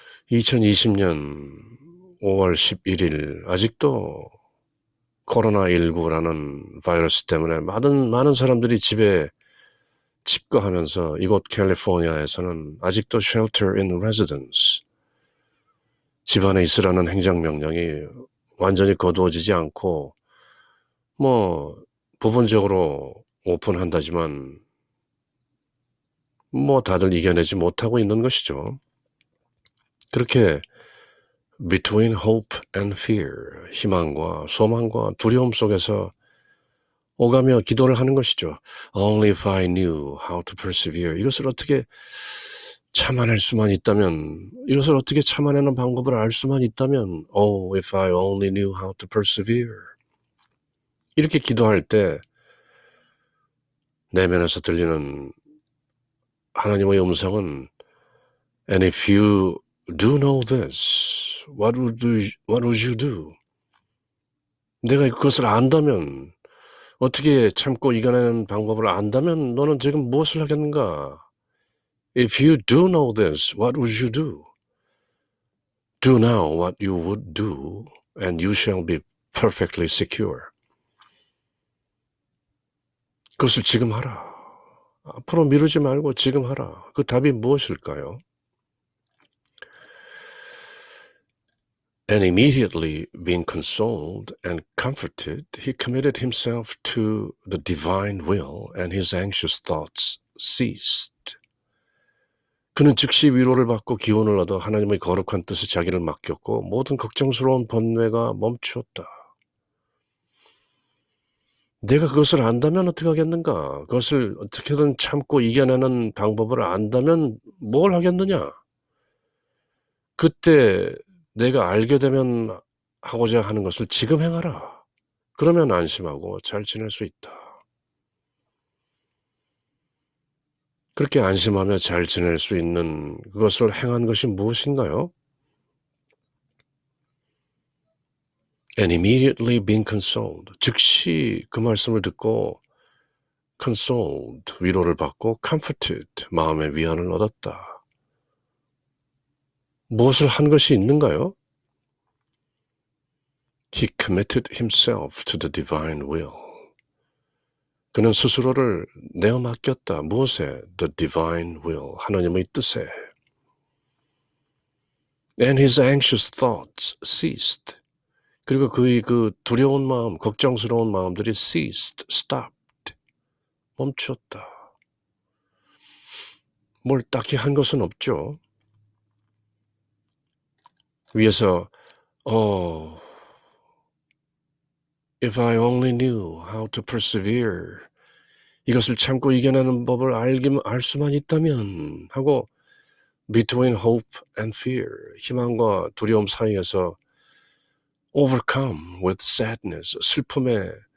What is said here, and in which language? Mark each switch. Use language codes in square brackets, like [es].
[ko] 2020년 5월 11일 아직도 코로나19라는 바이러스 때문에 많은 사람들이 집에 집거하면서 이곳 캘리포니아에서는 아직도 [en] shelter in residence, [ko] 집 안에 있으라는 행정명령이 완전히 거두어지지 않고 뭐 부분적으로 오픈한다지만 뭐 다들 이겨내지 못하고 있는 것이죠. 그렇게 [en] between hope and fear, [ko] 희망과 소망과 두려움 속에서 오가며 기도를 하는 것이죠. [en] Only if I knew how to persevere. [ko] 이것을 어떻게 참아낼 수만 있다면, 이것을 어떻게 참아내는 방법을 알 수만 있다면, [en] Oh, if I only knew how to persevere. [ko] 이렇게 기도할 때 내면에서 들리는 하나님의 음성은 [en] And if you do know this, what would you do? [ko] 내가 그것을 안다면, 어떻게 참고 이겨내는 방법을 안다면 너는 지금 무엇을 하겠는가? [en] If you do know this, what would you do? Do now what you would do, and you shall be perfectly secure. [ko] 그것을 지금 하라. 앞으로 미루지 말고 지금 하라. 그 답이 무엇일까요? [en] And immediately being consoled and comforted, he committed himself to the divine will, and his anxious thoughts ceased. [ko] 그는 즉시 위로를 받고 기운을 얻어 하나님의 거룩한 뜻에 자기를 맡겼고 모든 걱정스러운 번뇌가 멈추었다. 내가 그것을 안다면 어떻게 하겠는가? 그것을 어떻게든 참고 이겨내는 방법을 안다면 뭘 하겠느냐? 그때 내가 알게 되면 하고자 하는 것을 지금 행하라. 그러면 안심하고 잘 지낼 수 있다. 그렇게 안심하며 잘 지낼 수 있는 그것을 행한 것이 무엇인가요? [en] And immediately being consoled. [ko] 즉시 그 말씀을 듣고 consoled, 위로를 받고 comforted, 마음의 위안을 얻었다. 무엇을 한 것이 있는가요? [en] He committed himself to the divine will. [ko] 그는 스스로를 내어 맡겼다. 무엇에? [en] The divine will, 하나님의 뜻에. And his anxious thoughts ceased. [ko] 그리고 그의 그 두려운 마음, 걱정스러운 마음들이 [en] ceased, stopped, [ko] 멈췄다. 뭘 딱히 한 것은 없죠. 위에서 [en] if I only knew how to persevere, [ko] 이것을 참고 이겨내는 법을 알 수만 있다면 하고 [en] between hope and fear, [ko] 희망과 두려움 사이에서 [en] overcome with sadness, [ko] 슬픔에